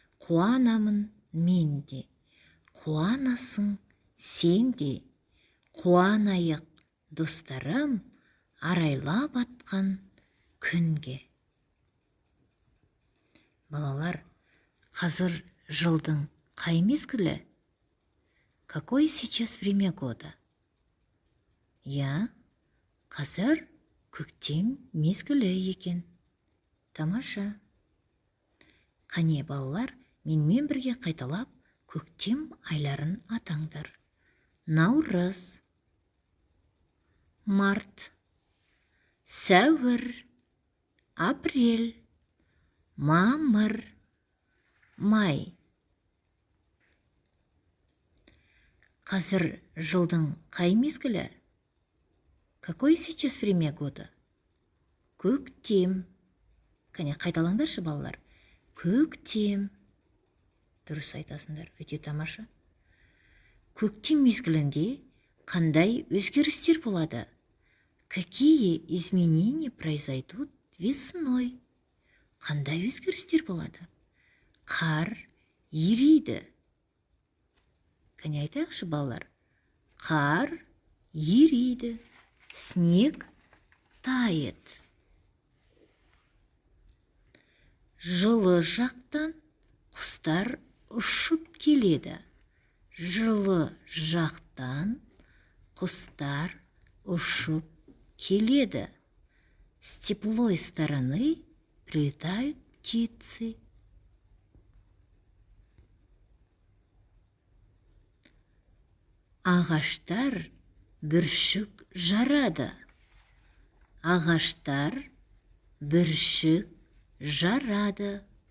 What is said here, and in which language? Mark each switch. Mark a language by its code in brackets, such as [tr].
[kk] Қуанамын мен де, қуанасың сен де. Қуанайық достарым, арайлап атқан күнге. Балалар, қазір жылдың қай мезгілі? [ru] Какое сейчас время года? [kk] Қазір көктем мезгілі екен. Тамаша. Қане балалар, менімен бірге қайталап көктем айларын атаңдар. Наурыз, март, сәуір, апрель, мамыр, май. Қазір жылдың қай мезгілі? [ru] Какое сейчас время года? [kk] Көктем. Қане қайталаңдаршы балалар. Көктем. Дұрыс айтасыңдар, өте тамаша. Көктем мезгілінде қандай өзгерістер болады? [ru] Какие изменения произойдут весной? [kk] Қандай өзгерістер болады? Қар ериді. Қане айтайықшы балалар. Қар ериді. [ru] Снег тает. [kk] Жылы жақтан құстар ұшып келеді. Жылы жақтан құстар ұшып келеді. [ru] С теплой стороны прилетают птицы. [kk] Ағаштар бүршік жарады. Ағаштар бүршік жарады.